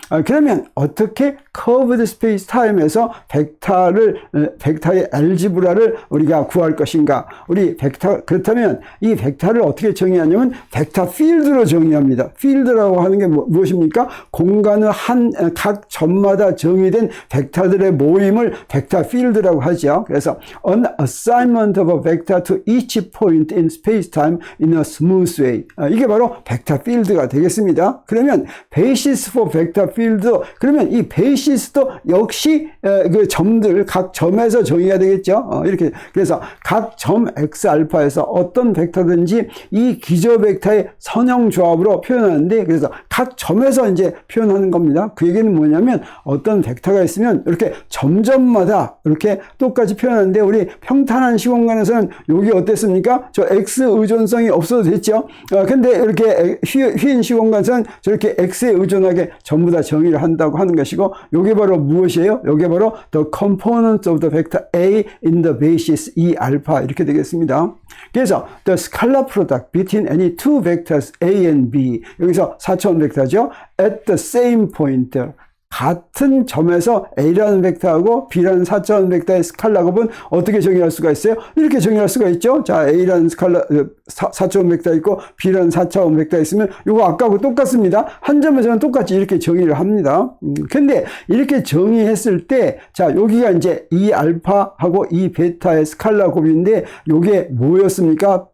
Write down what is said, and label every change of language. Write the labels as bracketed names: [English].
[Korean] 그러면 어떻게 커브드 스페이스 타임에서 벡터의 알지브라를 우리가 구할 것인가? 우리 그렇다면 이 벡터를 어떻게 정의하냐면 벡터 필드로 정의합니다. 필드라고 하는 게 무엇입니까? 공간의 각 점마다 정의된 벡터들의 모임을 벡터 필드라고 하죠. [English] 그래서 an assignment of a vector to each point in space-time in a smooth way. [Korean] 이게 바로 벡터 필드가 되겠습니다. 그러면 [English] basis for vector field, [Korean] 그러면 이 basis도 역시 그 점들 각 점에서 정의가 되겠죠. 이렇게 그래서 각 점 x 알파에서 어떤 벡터든지 이 기저 벡터의 선형 조합으로 표현하는데, 그래서 각 점에서 이제 표현 표현하는 겁니다. 그 얘기는 뭐냐면 어떤 벡터가 있으면 이렇게 점점마다 이렇게 똑같이 표현하는데 우리 평탄한 시공간에서는 여기 어땠습니까? 저 X 의존성이 없어도 됐죠. 근데 이렇게 휘인 시공간에서는 저렇게 X에 의존하게 전부 다 정의를 한다고 하는 것이고, 요게 바로 무엇이에요? 요게 바로 [English] the components of the vector A in the basis E [Korean] 알파 이렇게 되겠습니다. [English] 그래서 the scalar product between any two vectors A and B, [Korean] 여기서 4차원 벡터죠. [English] at the same point, [Korean] 같은 점에서 A라는 벡터하고 B라는 4차원 벡터의 스칼라 곱은 어떻게 정의할 수가 있어요? 이렇게 정의할 수가 있죠. 자, A라는 스칼라 4차원 벡터 있고 B라는 4차원 벡터 있으면 이거 아까하고 똑같습니다. 한 점에서는 똑같이 이렇게 정의를 합니다. 근데 이렇게 정의했을 때, 자, 여기가 이제 이 알파하고 이 베타의 스칼라 곱인데 요게 뭐였습니까?